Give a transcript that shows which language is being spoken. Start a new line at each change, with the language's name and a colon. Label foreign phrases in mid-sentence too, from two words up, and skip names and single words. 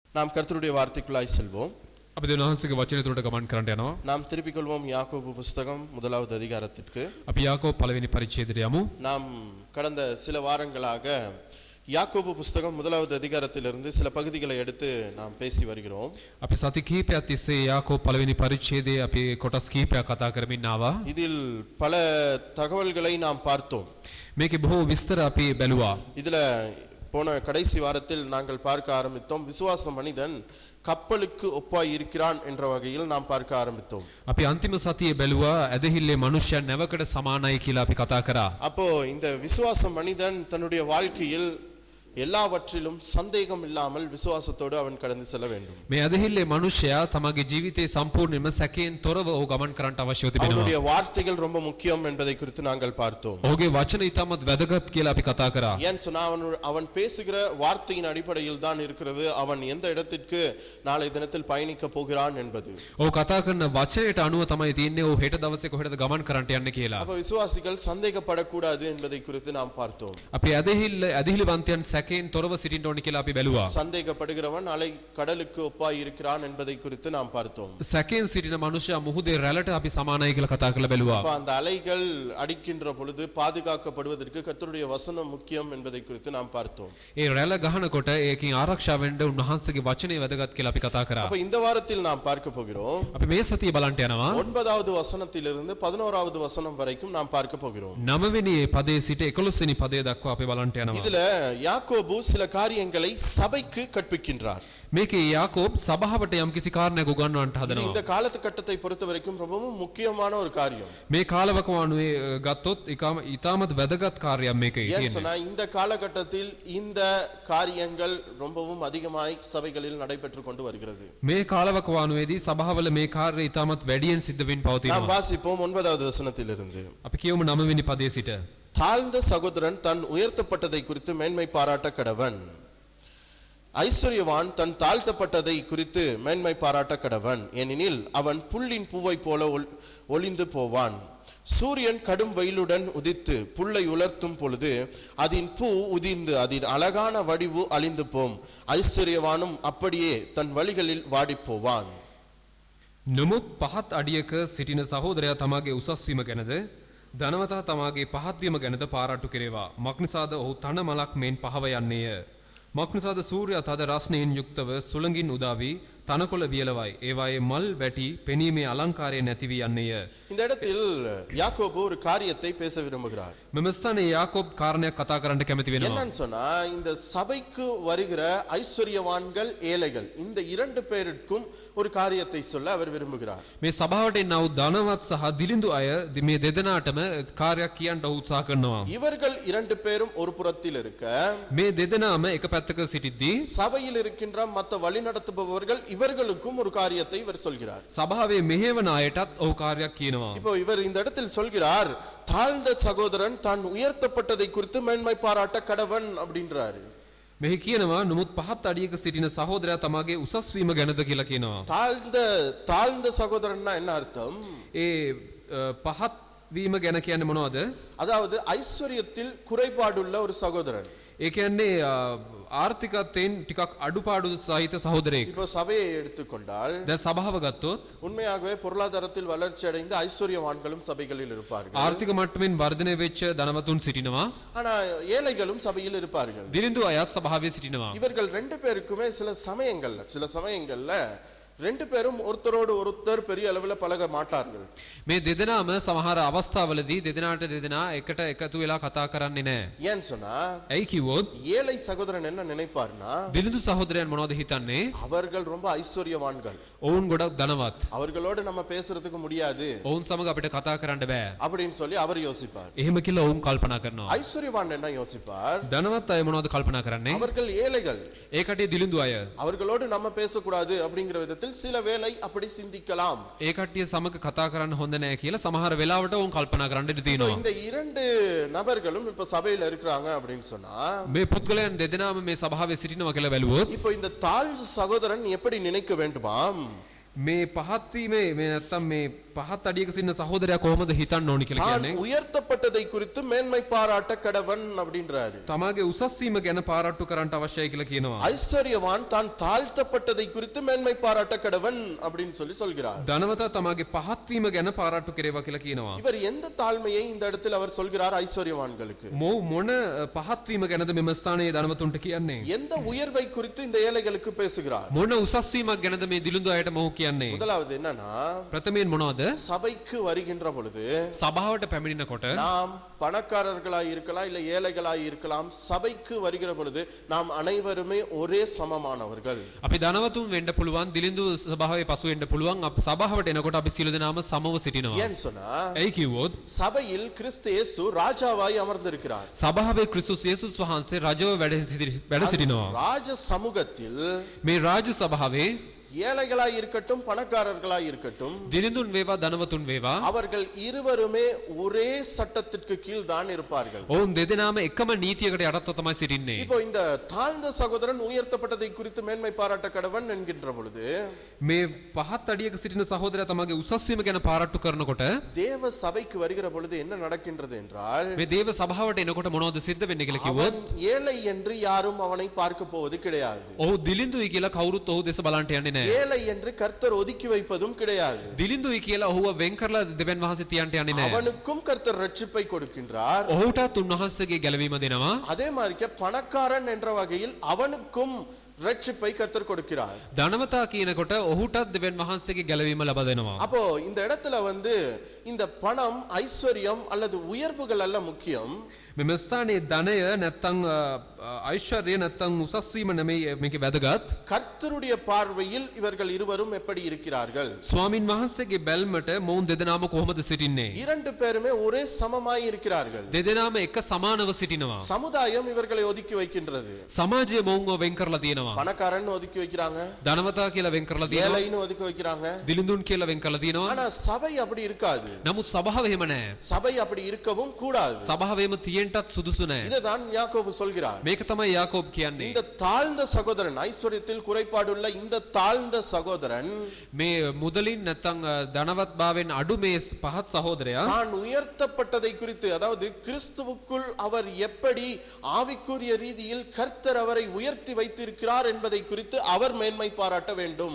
Tamil: நாம் கர்த்தருடைய வார்த்தைக்குள்ளாய் செல்வோம்.
Sinhala: අපි දෙවියන්වහන්සේගේ වචනය තුළට ගමන් කරන්න යනවා.
Tamil: நாம் திருப்பிக் கொள்வோம் யாக்கோபு புஸ்தகம் 1வது அதிகாரத்திற்கு.
Sinhala: අපි යාකෝබ් පළවෙනි පරිච්ඡේදයට යමු.
Tamil: நாம் கடந்த சில வாரங்களாக யாக்கோபு புஸ்தகம் 1வது அதிகாரத்திலிருந்து சில பகுதிகளை எடுத்து நாம் பேசி வருகிறோம்.
Sinhala: අපි සති කිහිපයක් තිස්සේ යාකෝබ් පළවෙනි පරිච්ඡේදයේ අපි කොටස් කිහිපයක් කතා කරමින් ආවා.
Tamil: இதில் பல தகவல்களை நாம் பார்த்தோம்.
Sinhala: මේකේ බොහෝ විස්තර අපි බැලුවා.
Tamil: இதுல போன கடைசி வாரத்தில் நாங்கள் பார்க்க ஆரம்பித்தோம், விசுவாச மனிதன் கப்பலுக்கு ஒப்பாய் இருக்கிறான் என்ற வகையில் நாம் பார்க்க ஆரம்பித்தோம்.
Sinhala: අපි අන්තිම සතියේ බැලුවා ඇදහිල්ලේ මනුෂ්‍යයන් නැවකට සමානයි කියලා අපි කතා කරා.
Tamil: அப்போ இந்த விசுவாச மனிதன் தன்னுடைய வாழ்க்கையில் எல்லாவற்றிலும் சந்தேகம் இல்லாமல் விசுவாசத்தோடு அவன் கடந்து செல்ல வேண்டும்.
Sinhala: මේ ඇදහිල්ලේ මනුෂ්‍යයා තමගේ ජීවිතේ සම්පූර්ණයෙන්ම සැකයෙන් තොරව ඔහු ගමන් කරන්නට අවශ්‍යව තිබෙනවා.
Tamil: அவனுடைய வார்த்தைகள் ரொம்ப முக்கியம் என்பதை குறித்து நாங்கள் பார்த்தோம்.
Sinhala: ඔහුගේ වචන ඉතාමත් වැදගත් කියලා අපි කතා කරා.
Tamil: ஏன் சொன்னா அவன் பேசுகிற வார்த்தையின் அடிப்படையில் தான் இருக்கிறது அவன் எந்த இடத்திற்கு நாளை தினத்தில் பயணிக்க போகிறான் என்பது.
Sinhala: ඔහු කතා කරන වචනයට අනුව තමයි තියන්නේ ඔහු හෙට දවසේ කොහෙටද ගමන් කරන්නට යන්නේ කියලා.
Tamil: அப்ப விசுவாசிகள் சந்தேகப்படக்கூடாது என்பதை குறித்து நாம் பார்த்தோம்.
Sinhala: අපි ඇදහිල්ලවන්තයන් සැකයෙන් තොරව සිටින්න ඕනි කියලා අපි බැලුවා.
Tamil: சந்தேகப்படுகிறவன் அலை கடலுக்கு ஒப்பாய் இருக்கிறான் என்பதை குறித்து நாம் பார்த்தோம்.
Sinhala: සැකයෙන් සිටින මනුෂ්‍යයා මුහුදේ රැළට අපි සමානයි කියලා කතා කරලා බැලුවා.
Tamil: அப்ப அந்த அலைகள் அடிக்கின்ற பொழுது பாதுகாக்கப்படுவதற்கு கர்த்தருடைய வசனம் முக்கியம் என்பதை குறித்து நாம் பார்த்தோம்.
Sinhala: ඒ රැළ ගහනකොට ඒකෙන් ආරක්ෂා වෙන්න උන්වහන්සේගේ වචනේ වැදගත් කියලා අපි කතා කරා.
Tamil: அப்ப இந்த வாரத்தில் நாம் பார்க்க போகிறோம்.
Sinhala: අපි මේ සතිය බලන්න යනවා.
Tamil: 9வது வசனத்திலிருந்து 11வது வசனம் வரைக்கும் நாம் பார்க்க போகிறோம்.
Sinhala: 9 වෙනි පදයේ සිට 11 වෙනි පදය දක්වා අපි බලන්න යනවා.
Tamil: இதுல யாக்கோபு சில காரியங்களை சபைக்கு கற்பிக்கின்றார்.
Sinhala: මේකේ යාකෝබ් සභාවට යම්කිසි කාරණයක් උගන්වන්නට හදනවා.
Tamil: இந்த காலகட்டத்தை பொறுத்த வரைக்கும் ரொம்பவும் முக்கியமான ஒரு காரியம்.
Sinhala: මේ කාලවකවානුවේ ගත්තොත් ඉතාමත් වැදගත් කාර්යයක් මේකේ
Tamil: ஏன்
Sinhala: තියෙන්නේ.
Tamil: சொன்னா இந்த காலகட்டத்தில் இந்த காரியங்கள் ரொம்பவும் அதிகமாய் சபைகளில் நடைபெற்று கொண்டு வருகிறது.
Sinhala: මේ කාලවකවානුවේදී සභාවල මේ කාර්යය ඉතාමත් වැඩියෙන් සිද්ධ වෙන්න
Tamil: நாம்
Sinhala: පවතිනවා.
Tamil: வாசிப்போம் 9வது வசனத்திலிருந்து.
Sinhala: අපි කියමු 9 වෙනි පදයේ සිට.
Tamil: தாழ்ந்த சகோதரன் தன் உயர்த்தப்பட்டதை குறித்து மேன்மை பாராட்ட கடவன், ஐஸ்வர்யவான் தன் தாழ்த்தப்பட்டதை குறித்து மேன்மை பாராட்ட கடவன், ஏனெனில் அவன் புல்லின் பூவை போல ஒளிந்து போவான். சூரியன் கடும் வெயிலுடன் உதித்து புல்லை உலர்த்தும் பொழுது அதன் பூ உதிர்ந்து அதன் அழகான வடிவு அழிந்து போம். ஐஸ்வர்யவானும் அப்படியே தன் வழிகளில் வாடி போவான்.
Sinhala: නමුත් පහත් අඩියක සිටින සහෝදරයා තමාගේ උසස් වීම ගැනද ධනවතා තමාගේ පහත් වීම ගැනද පාරාට්ටු කෙරේවා. මක්නිසාද ඔහු තන මලක් මෙන් පහව යන්නේය. මක්නිසාද සූර්යයා තද රස්නයෙන් යුක්තව සුළඟින් උදා වී තනකොළ වියලවයි. ඒවායේ මල් වැටි පෙනීමේ අලංකාරය නැති වී යන්නේය.
Tamil: இந்த இடத்தில் யாக்கோபு ஒரு காரியத்தை பேச விரும்புகிறார்.
Sinhala: මෙම ස්ථානයේ යාකෝබ් කාරණයක් කතා කරන්න කැමති වෙනවා.
Tamil: என்னன்னு சொன்னா இந்த சபைக்கு வருகிற ஐஸ்வர்யவான்கள் ஏழைகள் இந்த இரண்டு பேருக்கும் ஒரு காரியத்தை சொல்ல அவர் விரும்புகிறார்.
Sinhala: මේ සභාවට එන්නව ධනවත් සහ දිලිඳු අය මේ දෙදෙනාටම කාර්යයක් කියන්න උත්සාහ කරනවා.
Tamil: இவர்கள் இரண்டு பேரும் ஒரு புறத்தில் இருக்க
Sinhala: මේ දෙදෙනාම එක පැත්තක සිටිද්දී
Tamil: சபையில் இருக்கின்ற மற்ற வழிநடத்துபவர்கள் இவர்களுக்கும் ஒரு காரியத்தை இவர் சொல்கிறார்.
Sinhala: සභාවේ මෙහෙවන අයටත් ඔහු කාර්යයක් කියනවා.
Tamil: இப்போ இவர் இந்த இடத்தில் சொல்கிறார், தாழ்ந்த சகோதரன் தான் உயர்த்தப்பட்டதை குறித்து மேன்மை பாராட்ட கடவன் அப்படின்றாரு.
Sinhala: මෙහි කියනවා නමුත් පහත් අඩියක සිටින සහෝදරයා තමාගේ උසස් වීම ගැනද කියලා කියනවා.
Tamil: தாழ்ந்த சகோதரன்னா என்ன அர்த்தம்?
Sinhala: ඒ පහත් වීම ගැන කියන්නේ මොනවද?
Tamil: அதாவது ஐஸ்வர்யத்தில் குறைபாடுள்ள ஒரு சகோதரன்.
Sinhala: ඒ කියන්නේ ආර්ථිකත්වයෙන් ටිකක් අඩුපාඩු සහිත සහෝදරයෙක්.
Tamil: இப்போ சபையை எடுத்துக்கொண்டால்
Sinhala: දැන් සභාව ගත්තොත්
Tamil: உண்மையாகவே பொருளாதாரத்தில் வளர்ச்சி அடைந்த ஐஸ்வர்யவான்களும் சபைகளில் இருப்பார்கள்.
Sinhala: ආර්ථික මට්ටමින් වර්ධනය වෙච්ච ධනවතුන් සිටිනවා.
Tamil: ஆனா ஏழைகளும் சபையில் இருப்பார்கள்.
Sinhala: දිලිඳු අයත් සභාවේ සිටිනවා.
Tamil: இவர்கள் ரெண்டு பேருக்குமே சில சமயங்கள்ல ரெண்டு பேரும் ஒருத்தரோடு ஒருத்தர் பெரிய அளவில் பழக மாட்டார்கள்.
Sinhala: මේ දෙදෙනාම සමහර අවස්ථාවලදී දෙදෙනාට දෙදෙනා එකට එකතු වෙලා කතා කරන්නේ නැහැ.
Tamil: ஏன் சொன்னா
Sinhala: ඇයි කිව්වොත්
Tamil: ஏழை சகோதரன் என்ன நினைப்பார்னா
Sinhala: දිලිඳු සහෝදරයන් මොනවද හිතන්නේ?
Tamil: அவர்கள் ரொம்ப ஐஸ்வர்யவான்கள்,
Sinhala: ඔවුන් ගොඩක් ධනවත්.
Tamil: அவர்களோடு நம்ம பேசுறதுக்கு முடியாது,
Sinhala: ඔවුන් සමග අපිට කතා කරන්න බෑ.
Tamil: அப்படின்னு சொல்லி அவர் யோசிப்பார்.
Sinhala: එහෙම කියලා ඔවුන් කල්පනා කරනවා.
Tamil: ஐஸ்வர்யவான் என்ன யோசிப்பார்?
Sinhala: ධනවත් අය මොනවද කල්පනා කරන්නේ?
Tamil: அவர்கள் ஏழைகள்,
Sinhala: ඒ කටේ දිලිඳු අය.
Tamil: அவர்களோடு நம்ம பேசக்கூடாது அப்படிங்கிற விதத்தில் சில வேளை அப்படி சிந்திக்கலாம்.
Sinhala: ඒ කට්ටිය සමග කතා කරන්න හොඳ නැහැ කියලා සමහර වෙලාවට ඔවුන් කල්පනා කරන්න ඉඩ තියෙනවා.
Tamil: இந்த இரண்டு நபர்களும் இப்ப சபையில இருக்கிறாங்க அப்படின்னு சொன்னா
Sinhala: මේ පුද්ගලයන් දෙදෙනාම මේ සභාවේ සිටිනවා කියලා බැලුවොත්
Tamil: இப்போ இந்த தாழ்ந்த சகோதரன் எப்படி நினைக்க வேண்டுமாம்?
Sinhala: මේ පහත් වීමේ මේ නැත්තම් මේ පහත් අඩියක සිටින සහෝදරයා කොහොමද හිතන්න ඕනි කියලා
Tamil: தான்
Sinhala: කියන්නේ
Tamil: உயர்த்தப்பட்டதை குறித்து மேன்மை பாராட்ட கடவன் அப்படின்றாரு.
Sinhala: තමාගේ උසස් වීම ගැන පාරට්ටු කරන්නට අවශ්‍යයි කියලා කියනවා.
Tamil: ஐஸ்வர்யவான் தான் தாழ்த்தப்பட்டதை குறித்து மேன்மை பாராட்ட கடவன் அப்படின்னு சொல்கிறார்.
Sinhala: ධනවතා තමාගේ පහත් වීම ගැන පාරට්ටු කරේවා කියලා කියනවා.
Tamil: இவர் எந்த தாழ்மையை இந்த இடத்தில் அவர் சொல்கிறார் ஐஸ்வர்யவான்களுக்கு?
Sinhala: මොන පහත් වීම ගැනද මෙම ස්ථානයේ ධනවතුන්ට කියන්නේ?
Tamil: எந்த உயர்வை குறித்து இந்த ஏழைகளுக்கு பேசுகிறார்?
Sinhala: මොන උසස් වීමක් ගැනද මේ දිලිඳු අයට මොහු කියන්නේ?
Tamil: முதலாவது என்னன்னா,
Sinhala: ප්‍රථමයෙන් මොනවද?
Tamil: சபைக்கு வருகின்ற பொழுது
Sinhala: සභාවට පැමිණෙනකොට
Tamil: நாம் பணக்காரர்களாய் இருக்கலாம் இல்ல ஏழைகளாய் இருக்கலாம், சபைக்கு வருகிற பொழுது நாம் அனைவருமே ஒரே சமமானவர்கள்.
Sinhala: අපි ධනවතුන් වෙන්න පුළුවන්, දිලිඳු සභාවේ පසු වෙන්න පුළුවන්. අපි සභාවට එනකොට අපි සියලු දෙනාම සමව සිටිනවා.
Tamil: ஏன் சொன்னா,
Sinhala: ඇයි කිව්වොත්
Tamil: சபையில் கிறிஸ்து இயேசு ராஜாவாய் அமர்ந்திருக்கிறார்.
Sinhala: සභාවේ ක්‍රිස්තුස් යේසුස් වහන්සේ රජව වැඩ සිටිනවා.
Tamil: ராஜ சமூகத்தில்
Sinhala: මේ රාජ සභාවේ
Tamil: ஏழைகளாய் இருக்கட்டும் பணக்காரர்களாய் இருக்கட்டும்,
Sinhala: දිලිඳුන් වේවා ධනවතුන් වේවා,
Tamil: அவர்கள் இருவருமே ஒரே சட்டத்திற்கு கீழ் தான் இருப்பார்கள்.
Sinhala: ඔවුන් දෙදෙනාම එකම නීතියකට යටත්ව තමයි සිටින්නේ.
Tamil: இப்போ இந்த தாழ்ந்த சகோதரன் உயர்த்தப்பட்டதை குறித்து மேன்மை பாராட்ட கடவன் என்கின்ற பொழுது
Sinhala: මේ පහත් අඩියක සිටින සහෝදරයා තමගේ උසස් වීම ගැන පාරට්ටු කරනකොට
Tamil: தேவ சபைக்கு வருகிற பொழுது என்ன நடக்கின்றது என்றால்,
Sinhala: මේ දේව සභාවට එනකොට මොනවද සිද්ධ වෙන්නේ කියලා කිව්වොත්,
Tamil: அவன் ஏழை என்று யாரும் அவனை பார்க்க போவது கிடையாது.
Sinhala: ඔහු දිලිඳුයි කියලා කවුරුත් ඔහු දෙස බලන්න යන්නේ නැහැ.
Tamil: ஏழை என்று கர்த்தர் ஒதுக்கி வைப்பதும் கிடையாது.
Sinhala: දිලිඳුයි කියලා ඔහුව වෙන් කරලා දෙවියන් වහන්සේ තියන්න යන්නේ නැහැ.
Tamil: அவனுக்கும் கர்த்தர் ரட்சிப்பை கொடுக்கின்றார்.
Sinhala: ඔහුටත් උන්වහන්සේගේ ගැලවීම දෙනවා.
Tamil: அதே மாதிரி பணக்காரன் என்ற வகையில் அவனுக்கும் ரட்சிப்பை கர்த்தர் கொடுக்கிறார்.
Sinhala: ධනවතා කියනකොට ඔහුටත් දෙවියන් වහන්සේගේ ගැලවීම ලබා දෙනවා.
Tamil: அப்போ இந்த இடத்துல இந்த பணம் ஐஸ்வர்யம் அல்லது உயர்வுகள் அல்ல முக்கியம்.
Sinhala: මෙම ස්ථානයේ ධනය නැත්තම් ஐஸ்வர்ය නැත්තම් උසස් වීම නෙමෙයි මේකේ වැදගත්.
Tamil: கர்த்தருடைய பார்வையில் இவர்கள் இருவரும் எப்படி இருக்கிறார்கள்?
Sinhala: ස්වාමින් වහන්සේගේ බැල්මට මොවුන් දෙදෙනාම කොහොමද සිටින්නේ?
Tamil: இரண்டு பேருமே ஒரே சமமாய் இருக்கிறார்கள்.
Sinhala: දෙදෙනාම එක සමානව සිටිනවා.
Tamil: சமுதாயம் இவர்களை ஒதுக்கி வைக்கின்றது.
Sinhala: සමාජය මොවුන්ව වෙන් කරලා තියෙනවා.
Tamil: பணக்காரன் ஒதுக்கி வைக்கிறாங்க,
Sinhala: ධනවතා කියලා වෙන් කරලා තියෙනවා.
Tamil: ஏழைன்னு ஒதுக்கி வைக்கிறாங்க.
Sinhala: දිලිඳුන් කියලා වෙන් කරලා තියෙනවා.
Tamil: ஆனா சபை அப்படி இருக்காது.
Sinhala: නමුත් සභාව එහෙම නැහැ.
Tamil: சபை அப்படி இருக்கவும் கூடாது.
Sinhala: සභාවෙම තියෙන්නටත් සුදුසු නැහැ.
Tamil: இதுதான் யாக்கோபு சொல்கிறார்.
Sinhala: මේක තමයි යාකෝබ් කියන්නේ.
Tamil: இந்த தாழ்ந்த சகோதரன், ஐஸ்வர்யத்தில் குறைபாடுள்ள இந்த தாழ்ந்த சகோதரன்
Sinhala: මේ මුදලින් නැත්තම් ධනවත් භාවයෙන් අඩු මේ පහත් සහෝදරයා
Tamil: தான் உயர்த்தப்பட்டதை குறித்து, அதாவது கிறிஸ்துவுக்குள் அவர் எப்படி ஆவிக்குரிய ரீதியில் கர்த்தர் அவரை உயர்த்தி வைத்திருக்கிறார் என்பதை குறித்து அவர் மேன்மை பாராட்ட வேண்டும்.